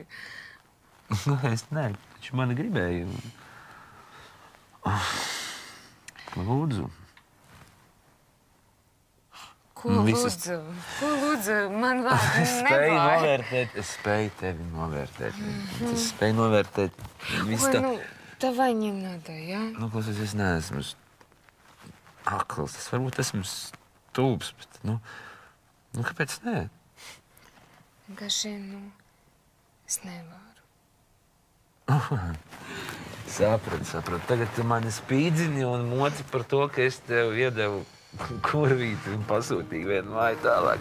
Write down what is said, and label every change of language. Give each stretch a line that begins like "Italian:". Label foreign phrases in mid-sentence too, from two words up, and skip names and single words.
Latvian: Nu, es ne, taču mani gribēju. Lūdzu. Ko lūdzu? Ko lūdzu? Man vārdu nevajag. Es spēju tevi novērtēt. Es spēju novērtēt visu tā.
Russian: Ну, давай не надо,
Latvian: ja? Nu, klausies, es neesmu akls. Es varbūt esmu stulbs, bet, nu, kāpēc nē? Vienkārši, nu, es nevaru. Sapratu. Tagad tu mani spīdzini un moci par to, ka es tev iedevu kurvīti un pasūtīju vienu māju tālāk.